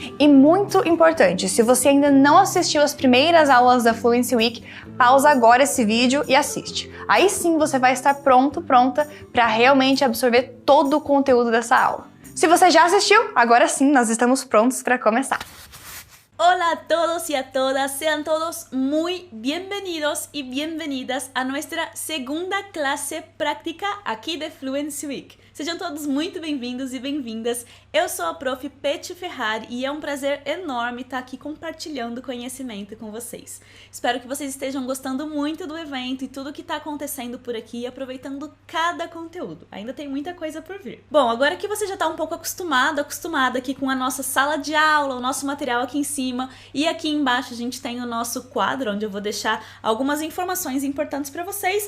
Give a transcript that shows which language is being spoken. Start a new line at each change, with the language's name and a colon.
Portuguese: E muito importante, se você ainda não assistiu às primeiras aulas da Fluency Week, pausa agora esse vídeo e assiste. Aí sim você vai estar pronta para realmente absorver todo o conteúdo dessa aula. Se você já assistiu, agora sim nós estamos prontos para começar.
Spanish: Hola a todos y a todas, sean todos muy bienvenidos y bienvenidas a nuestra segunda clase práctica aqui de Fluency Week.
Portuguese: Sejam todos muito bem-vindos e bem-vindas. Eu sou a Prof. Peti Ferrari e é um prazer enorme estar aqui compartilhando conhecimento com vocês. Espero que vocês estejam gostando muito do evento e tudo que está acontecendo por aqui e aproveitando cada conteúdo. Ainda tem muita coisa por vir. Bom, agora que você já está um pouco acostumada aqui com a nossa sala de aula, o nosso material aqui em cima e aqui embaixo a gente tem o nosso quadro onde eu vou deixar algumas informações importantes para vocês.